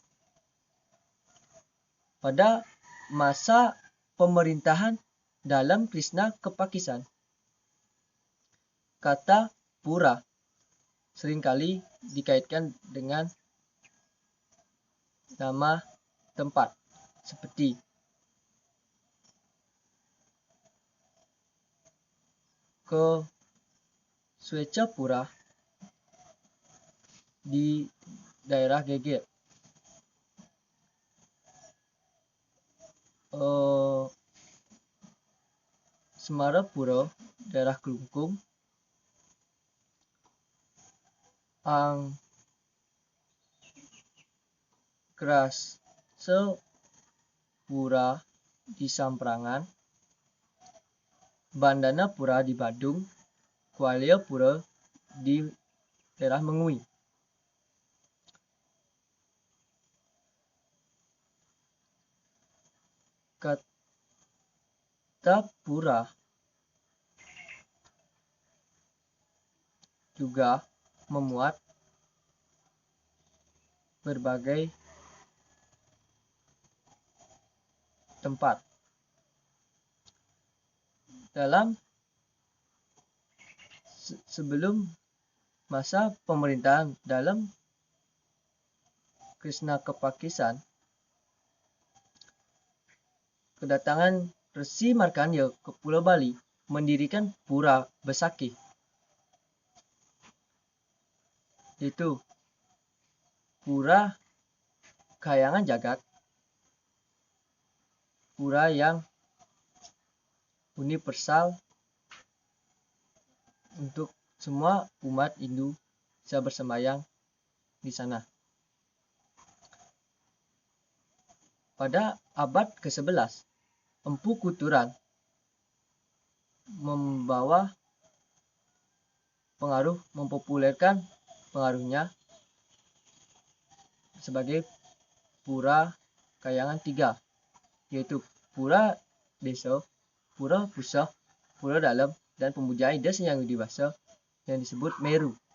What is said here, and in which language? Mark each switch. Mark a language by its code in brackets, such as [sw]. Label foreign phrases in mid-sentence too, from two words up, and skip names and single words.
[id] Pada masa pemerintahan dalam Krishna Kepakisan, kata pura seringkali dikaitkan dengan nama tempat seperti ke Swecapura di daerah Geger, Semarapura daerah Kelungkung, Angkrase Pura di Samprangan, Bandana Pura di Badung, Kualia Pura di daerah Mengui. Kata pura juga memuat berbagai tempat. Dalam sebelum masa pemerintahan dalam Krishna Kepakisan, kedatangan Resi Markandeya ke Pulau Bali mendirikan Pura Besakih, yaitu Pura Kahyangan Jagat, pura yang universal untuk semua umat Hindu bisa bersembahyang di sana. Pada abad ke-11, Empu Kuturan mempopulerkan pengaruhnya sebagai Pura Kahyangan 3, yaitu Pura Desa, Pura Pusah, Pura Dalam, dan Pemujaan Ida Hyang Widiwasa yang disebut Meru.